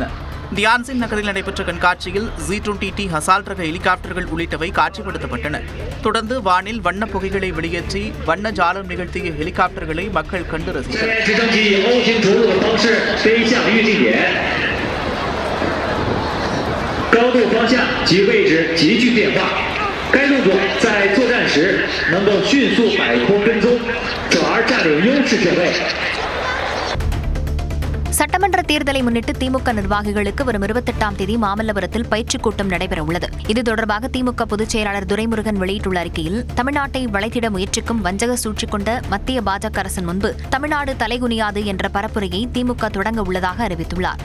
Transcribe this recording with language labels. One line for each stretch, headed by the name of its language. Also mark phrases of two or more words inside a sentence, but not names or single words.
Tamil: தியான்சின் நகரில் நடைபெற்ற கண்காட்சியில் Z-20T ஹசால்ட் ரக ஹெலிகாப்டர்கள் உள்ளிட்டவை காட்சிப்படுத்தப்பட்டன. தொடர்ந்து வானில் வண்ண புகைகளை வெளியேற்றி வண்ண ஜாலம் நிகழ்த்திய ஹெலிகாப்டர்களை மக்கள் கண்டு ரசித்தனர்.
Chinese: 该动作在作战时能够迅速摆脱跟踪，转而占领优势选位。
Tamil: சட்டமன்ற தேர்தலை முன்னிட்டு திமுக நிர்வாகிகளுக்கு வரும் 28ஆம் தேதி மாமல்லபுரத்தில் பயிற்சிக் கூட்டம் நடைபெறவுள்ளது. இது தொடர்பாக திமுக பொதுச் செயலாளர் துரைமுருகன் வெளியிட்டுள்ள அறிக்கையில், தமிழ்நாட்டை வளைத்திட முயற்சிக்கும் வஞ்சக சூழ்ச்சி கொண்ட மத்திய பாஜக அரசின் முன்பு தமிழ்நாடு தலைகுனியாது என்ற பரப்புரையை திமுக தொடங்க உள்ளதாக அறிவித்துள்ளார்.